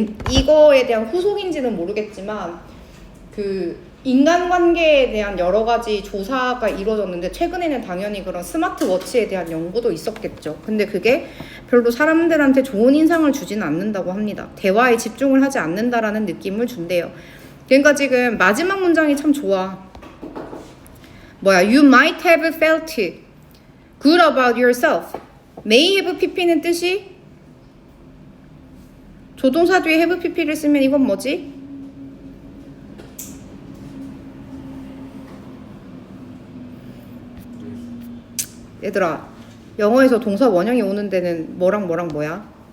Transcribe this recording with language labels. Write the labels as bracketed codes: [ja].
[ko] 이거에 대한 후속인지는 모르겠지만 그 인간관계에 대한 여러 가지 조사가 이루어졌는데 최근에는 당연히 그런 스마트워치에 대한 연구도 있었겠죠. 근데 그게 별로 사람들한테 좋은 인상을 주지는 않는다고 합니다. 대화에 집중을 하지 않는다라는 느낌을 준대요. 그러니까 지금 마지막 문장이 참 좋아. 뭐야? [en] You might have felt good about yourself. [ko] may have pp는 뜻이 조동사 뒤에 have pp를 쓰면 이건 뭐지? 얘들아, 영어에서 동사 원형이 오는 데는 뭐랑 뭐야?